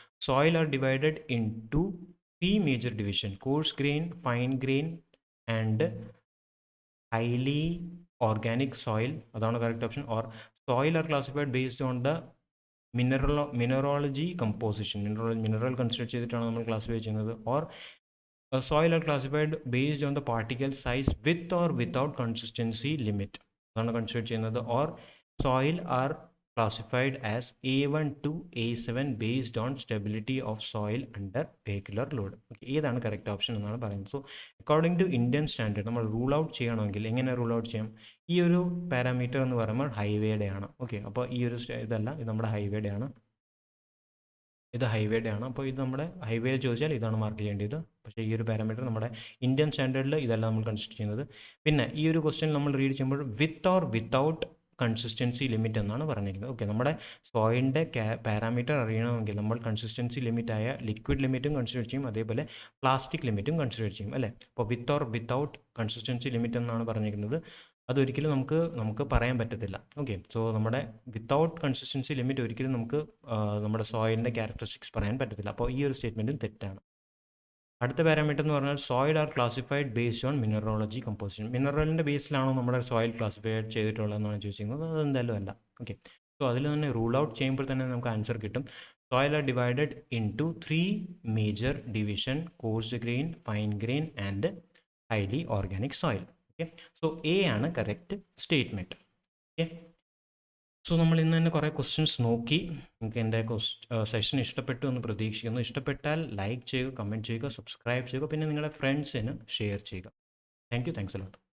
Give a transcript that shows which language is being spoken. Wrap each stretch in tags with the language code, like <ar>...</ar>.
<en>Soil are divided into 3 major division: coarse grain, fine grain and highly organic soil. അതാണ് correct option. Or soil are classified based on the mineralogy composition, mineral consider ചെയ്തിട്ടാണ് നമ്മൾ classify ചെയ്യുന്നത്. Or soil are classified based on the particle size with or without consistency limit.</en> <ml>അതാണ് consider ചെയ്യുന്നത്.</ml> <en>Or soil are classified as A1 to A7 based on stability of soil under vehicular load.</en> <ml>ഏതാണ് correct option എന്നാണ് പറയുന്നത്. So according to Indian standard നമ്മൾ rule out ചെയ്യണമെങ്കിൽ എങ്ങനെ rule out ചെയ്യാം? ഈ ഒരു പാരാമീറ്റർ എന്ന് പറയുമ്പോൾ ഹൈവേയുടെ ആണ്. ഓക്കെ, അപ്പോൾ ഈ ഒരു ഇതല്ല, ഇത് നമ്മുടെ ഹൈവേയുടെ ആണ്. അപ്പോൾ ഇത് നമ്മുടെ ഹൈവേ ചോദിച്ചാൽ ഇതാണ് മാർക്ക് ചെയ്യേണ്ടത്. പക്ഷേ ഈ ഒരു പാരാമീറ്റർ നമ്മുടെ ഇന്ത്യൻ സ്റ്റാൻഡേർഡിൽ ഇതല്ല നമ്മൾ കൺസിഡർ ചെയ്യുന്നത്. പിന്നെ ഈ ഒരു ക്വസ്റ്റ്യൻ നമ്മൾ റീഡ് ചെയ്യുമ്പോൾ with or without consistency limit എന്നാണ് പറഞ്ഞിരിക്കുന്നത്. ഓക്കെ, നമ്മുടെ സോയിലിൻ്റെ പാരാമീറ്റർ അറിയണമെങ്കിൽ നമ്മൾ കൺസിസ്റ്റൻസി ലിമിറ്റായ ലിക്വിഡ് ലിമിറ്റും കൺസിഡർ ചെയ്യും, അതേപോലെ പ്ലാസ്റ്റിക് ലിമിറ്റും കൺസിഡർ ചെയ്യും അല്ലേ? അപ്പോൾ with or without consistency limit എന്നാണ് പറഞ്ഞിരിക്കുന്നത്. അതൊരിക്കലും നമുക്ക് പറയാൻ പറ്റത്തില്ല. ഓക്കെ, സോ നമ്മുടെ വിത്തൗട്ട് കൺസിസ്റ്റൻസി ലിമിറ്റ് ഒരിക്കലും നമുക്ക് നമ്മുടെ സോയിലിൻ്റെ ക്യാരക്ടറിസ്റ്റിക്സ് പറയാൻ പറ്റത്തില്ല. അപ്പോൾ ഈ ഒരു സ്റ്റേറ്റ്മെൻറ്റും തെറ്റാണ്. അടുത്ത പാരാമീറ്റർ എന്ന് പറഞ്ഞാൽ soil are classified based on mineralogy composition. മിനറലിൻ്റെ ബേസിലാണോ നമ്മുടെ സോയിൽ ക്ലാസിഫൈഡ് ചെയ്തിട്ടുള്ളതെന്നാണ് ചോദിച്ചിരിക്കുന്നത്. അതെന്തായാലും അല്ല. ഓക്കെ, സോ അതിൽ തന്നെ റൂൾ ഔട്ട് ചെയ്യുമ്പോൾ തന്നെ നമുക്ക് ആൻസർ കിട്ടും.</ml> <en>Soil are divided into 3 major division: coarse grain, fine grain and highly organic soil. Okay, so A ആണ് correct statement.</en> <ml>Okay, സോ നമ്മൾ ഇന്ന് തന്നെ കുറേ ക്വസ്റ്റ്യൻസ് നോക്കി. നിങ്ങൾക്ക് എൻ്റെ സെഷൻ ഇഷ്ടപ്പെട്ടു എന്ന് പ്രതീക്ഷിക്കുന്നു. ഇഷ്ടപ്പെട്ടാൽ ലൈക്ക് ചെയ്യുക, കമൻറ്റ് ചെയ്യുക, സബ്സ്ക്രൈബ് ചെയ്യുക, പിന്നെ നിങ്ങളുടെ ഫ്രണ്ട്സിന് ഷെയർ ചെയ്യുക.</ml> <en>Thank you, thanks a lot.</en>